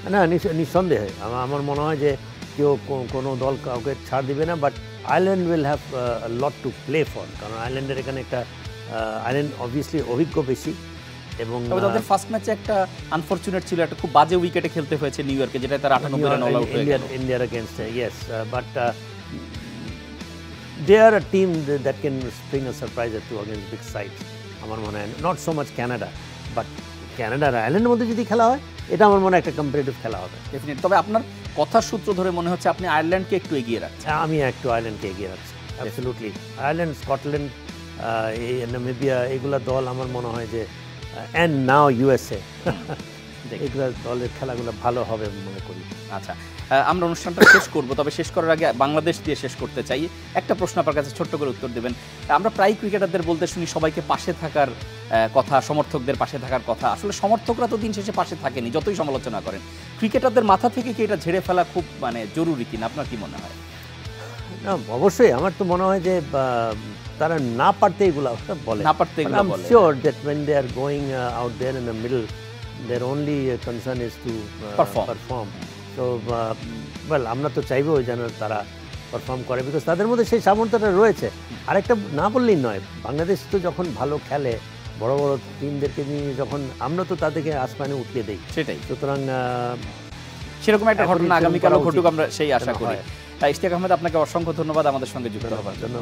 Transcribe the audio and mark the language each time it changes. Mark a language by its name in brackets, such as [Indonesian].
[Bangla] না, নিঃসন্দেহে আমার মনে হয় যে কেউ কোনো দল কাউকে ছাড় দিবে না, [English] but Ireland will have lot to play for, [Bangla] কারণ আয়ারল্যান্ডের এখানে একটা আয়ারল্যান্ড অবভিয়াসলি অভিজ্ঞ বেশি, এবং তাদের ফার্স্ট ম্যাচে একটা আনফরচুনেট ছিল, একটা খুব বাজে উইকেটে খেলতে হয়েছে নিউ ইয়র্কে, যেটা তার 98 রান অল আউট হয়ে গেল ইন্ডিয়ার against. [English] Yes, but they are a team that can spring a surprise or two against big sides. [Bangla] আমার মনে হয় not so much Canada, but Canada আর আয়ারল্যান্ডের মধ্যে যদি খেলা হয়, এটা আমার মনে হয় একটা কম্পিটিটিভ খেলা হবে ডেফিনেট। তবে আপনার কথার সূত্র ধরে মনে হচ্ছে আপনি আয়ারল্যান্ডকে একটু এগিয়ে রাখছেন। আমি একটু আয়ারল্যান্ডকে এগিয়ে রাখছি, অ্যাবসলিউটলি। আয়ারল্যান্ড, স্কটল্যান্ড, এই নামিবিয়া, এগুলা দল আমার মনে হয় যে, অ্যান্ড নাও ইউএসএ, এগুলো দলের খেলাগুলো ভালো হবে মনে করি। আচ্ছা, আমরা অনুষ্ঠানটা শেষ করব, তবে শেষ করার আগে বাংলাদেশ দিয়ে শেষ করতে চাই। একটা প্রশ্ন আপনার কাছে ছোট্ট করে উত্তর দেবেন। আমরা প্রায় ক্রিকেটারদের বলতে শুনি সবাইকে পাশে থাকার কথা, সমর্থকদের পাশে থাকার কথা। আসলে সমর্থকরা তো দিন শেষে পাশে থাকেনি, যতই সমালোচনা করেন। ক্রিকেটারদের মাথা থেকে কি এটা ঝেড়ে ফেলা খুব জরুরি কিনা, আপনার কি মনে হয়? না, অবশ্যই। আমার তো মনে হয় যে তারা না পারতে এগুলো বলে, না পারতে এগুলো বলে। [English] I'm sure that when they are going out there in the middle, their only concern is to perform. So well, [Bangla] আমরা তো চাইবো যেন তারা পারফর্ম করে, বিকজ তাদের মধ্যে সেই সামর্থ্যটা রয়েছে। আরেকটা না বললেই নয়, বাংলাদেশ তো যখন ভালো খেলে, বড় বড় টিমদেরকে নিয়ে যখন, আমরা তো তাদেরকে আসমানে উঠিয়ে দিই। সেটাই, সুতরাং সেরকম একটা ঘটনা আগামীকালও ঘটুক, আমরা সেই আশা করি। ইশতিয়াক আহমেদ, আপনাকে অসংখ্য ধন্যবাদ আমাদের সঙ্গে যুক্ত হওয়ার জন্য।